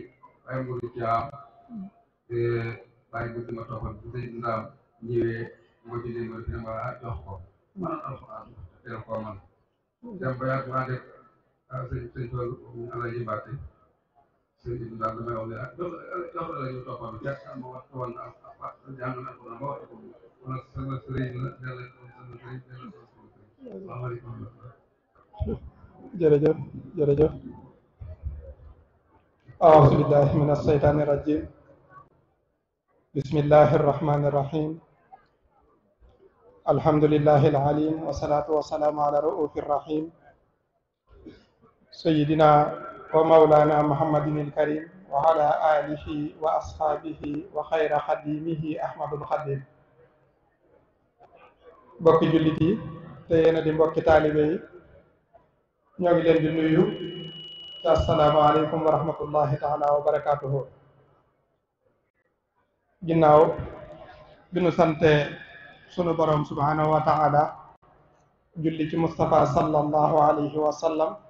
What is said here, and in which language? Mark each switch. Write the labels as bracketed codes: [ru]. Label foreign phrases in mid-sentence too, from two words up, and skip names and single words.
[wo] ay Modou Thiam bàyyi bu ma toppal bu sëñ Ndaam ñëwee moo ci leen dina ma jox ko man alxuraan teel koo man dem ba yàgg maa def sëñ Fall Alaji Mbacke sëñ Ndaam damay wax ne jox la ñu toppal fekk ma wax woon na jàng na ko na ma wax ko wala sama sëriñ la della sama sëriñ della sama sëriñ salaamaaleykum jërëjëf jërëjëf [ar] أعوذ بالله من الشيطان الرجيم بسم الله الرحمن الرحيم الحمد لله العليم والصلاة والسلام على رؤوف الرحيم سيدنا ومولانا محمد الكريم وعلى آله وأصحابه وخير خديمه أحمد الخديم [wo] mbokki jullit yi te yéena di mbokki taalibe yi ñoo ngi leen di nuyu te [ar] السلام عليكم ورحمة الله تعالى وبركاته [wo] ginnaaw bi nu sante sunu borom [ar] سبحانه وتعالى [wo] julli ci Mustafa [ar] صلى الله عليه وسلم